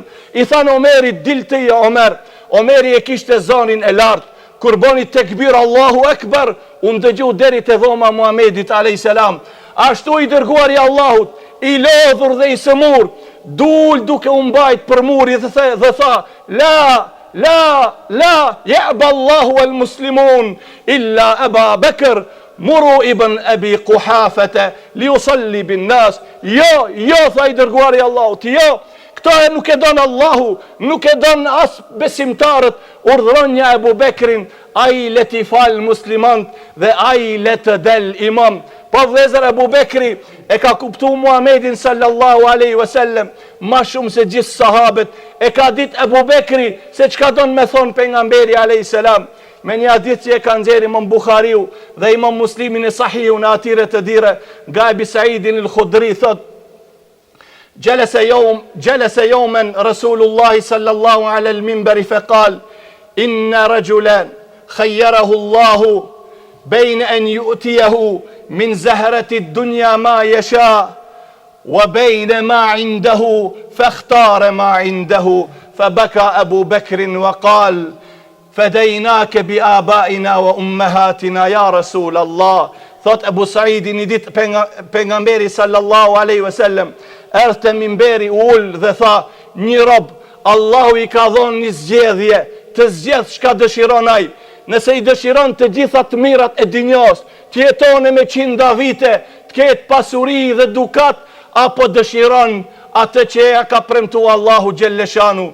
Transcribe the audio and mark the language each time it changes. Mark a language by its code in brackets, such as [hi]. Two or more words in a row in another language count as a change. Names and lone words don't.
[sq] I thanë Omerit, dil të ja Omer. Omeri e kishte zonin e lartë. Kur boni tekbir [ar] الله أكبر, [sq] unë dëgju deri te dhoma Muhamedit a.s. Ashtu i dërguar i Allahut, i lodhur dhe i sëmur, dul duke umbajt për muri dhe tha: [ar] لا يأبى الله والمسلمون إلا أبا بكر مروا ابن أبي قحافة ليصلي بالناس. [sq] Jo, tha i dërguar i Allahut, jo, këto e nuk e donë Allahu, nuk e donë as besimtarët, urdhronja Ebu Bekrin, a i le t'i falë muslimant dhe a i le të del imam. Po vëllezër, Ebu Bekri e ka kuptu Muhamedin [ar] صلى الله عليه وسلم [sq] ma shumë se gjithë sahabët. E ka ditë Ebu Bekri se çka donë me thonë pejgamberi [ar] عليه السلام. [sq] Me një hadith që e ka nxjerrë Imam Buhariu dhe Imam Muslimin e Sahihu në atyre të dire, nga Ebi Saidin al-Khudri thot: [ar] جلس يوما رسول الله صلى الله على المنبر فقال: إن رجلا خيره الله بين أن يؤتيه من زهرة الدنيا ما يشاء وبين ما عنده فاختار ما عنده فبكى أبو بكر وقال: فديناك بآبائنا وأمهاتنا يا رسول الله. [sq] Thot Ebu Saidi, një ditë pejgamberi [ar] صلى الله عليه وسلم [sq] erdhte minberi ul dhe tha: një rob, Allahu i ka dhënë një zgjedhje, të zgjedh çka dëshiron ai. Nëse i dëshiron të gjitha të mirat e dinjos, të jetone me 100 vite, të ketë pasuri dhe dukat, apo dëshiron atë që ja ka premtu Allahu Gjelleshanu.